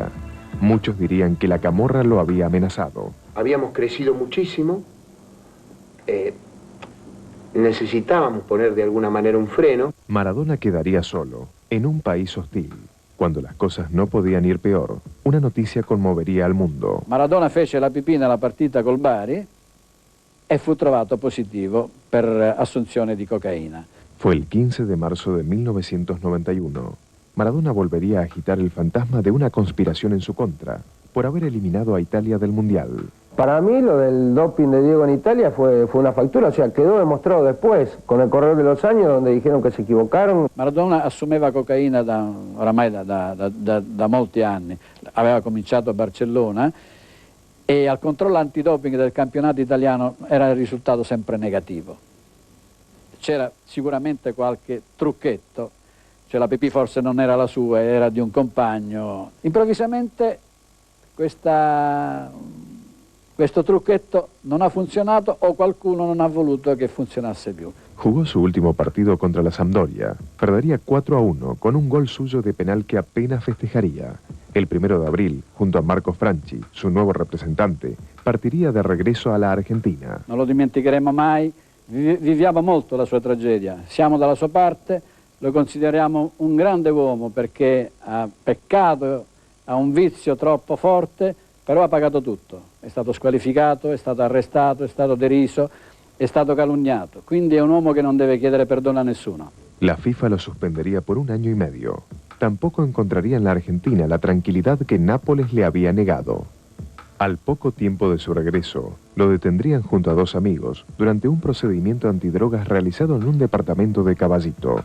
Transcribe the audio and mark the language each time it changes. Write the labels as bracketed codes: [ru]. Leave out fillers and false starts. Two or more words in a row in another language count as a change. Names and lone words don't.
[es] Muchos dirían que la camorra lo había amenazado. Habíamos crecido muchísimo, necesitábamos poner de alguna manera un freno. Maradona quedaría solo, en un país hostil. Cuando las cosas no podían ir peor, una noticia conmovería al mundo. [it] Maradona fece la pipì nella partita col Bari e fu trovato positivo per assunzione di cocaína. [es] Fue el 15 de marzo de 1991. Maradona volvería a agitar el fantasma de una conspiración en su contra, por haber eliminado a Italia del Mundial. Para mí lo del doping de Diego en Italia fue una factura, o sea, quedó demostrado después, con el correr de los años, donde dijeron que se equivocaron. [it] Maradona assumeva cocaina oramai da molti anni, aveva cominciato a Barcellona e al controllo antidoping del campionato italiano era il risultato sempre negativo. C'era sicuramente qualche trucchetto, cioè la pipì forse non era la sua, era di un compagno. Improvvisamente questo trucchetto non ha funzionato o qualcuno non ha voluto che funzionasse più. [es] Jugó su último partido contra la Sampdoria. Perdería 4-1 con un gol suyo de penal que apenas festejaría. El 1 de abril, junto a Marco Franchi, su nuevo representante, partiría de regreso a la Argentina. [it] Non lo dimenticheremo mai, viviamo molto la sua tragedia, siamo dalla sua parte, lo consideriamo un grande uomo perché ha peccato, ha un vizio troppo forte, però ha pagato tutto. È stato squalificato, è stato arrestato, è stato deriso, è stato calunniato. Quindi è un uomo che non deve chiedere perdono a nessuno. [es] La FIFA lo suspendería por 1 año y medio. Tampoco encontraría en la Argentina la tranquilidad que Nápoles le había negado. Al poco tiempo de su regreso, lo detendrían junto a 2 amigos durante un procedimiento antidrogas realizado en un departamento de Caballito.